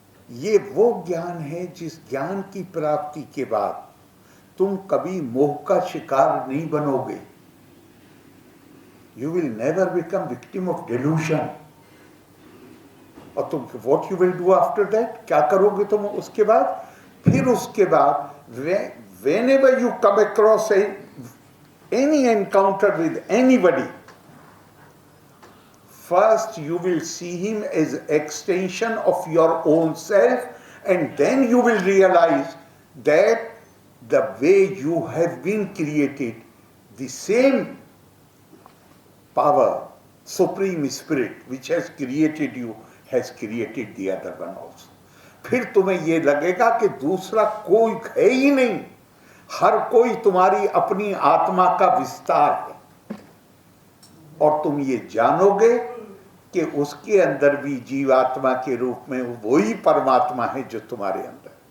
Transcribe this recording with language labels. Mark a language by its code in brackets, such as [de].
[hi] ये वो ज्ञान है जिस ज्ञान की प्राप्ति के बाद तुम कभी मोह का शिकार नहीं बनोगे. [en] You will never become victim of delusion. [hi] और तुम [en] what you will do after that, [hi] क्या करोगे तुम उसके बाद? फिर उसके बाद [en] whenever you come across any encounter with anybody, first you will see him as extension of your own self, and then you will realize that the way you have been created, the same power, supreme spirit which has created you has created the other one also. [hi] फिर तुम्हें ये लगेगा कि दूसरा कोई है ही नहीं, हर कोई तुम्हारी अपनी आत्मा का विस्तार है. और तुम ये जानोगे कि उसके अंदर भी जीवात्मा के रूप में वही परमात्मा है जो तुम्हारे अंदर.